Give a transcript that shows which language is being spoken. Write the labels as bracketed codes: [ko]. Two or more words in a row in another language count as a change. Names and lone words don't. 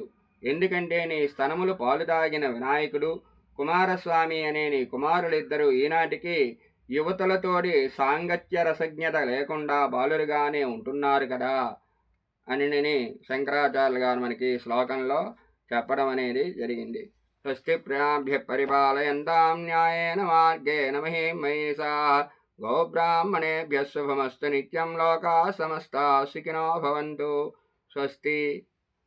[te] ఎందుకంటే నీ స్తనములు పాలు తాగిన వినాయకుడు కుమారస్వామి అనే నీ కుమారులిద్దరూ ఈనాటికి యువతులతోటి సాంగత్య రసజ్ఞత లేకుండా బాలురుగానే ఉంటున్నారు కదా అని శంకరాచార్యులు గారు మనకి శ్లోకంలో చెప్పడం అనేది జరిగింది. [sa] స్వస్తి ప్రజాభ్య పరిపాలయంతాం న్యాయేన మార్గేణ మహీం మహీషాః గోబ్రాహ్మణేభ్యः శుభమస్తు నిత్యం లోకాः సమస్తాः సుఖినో భవంతు. స్వస్తి.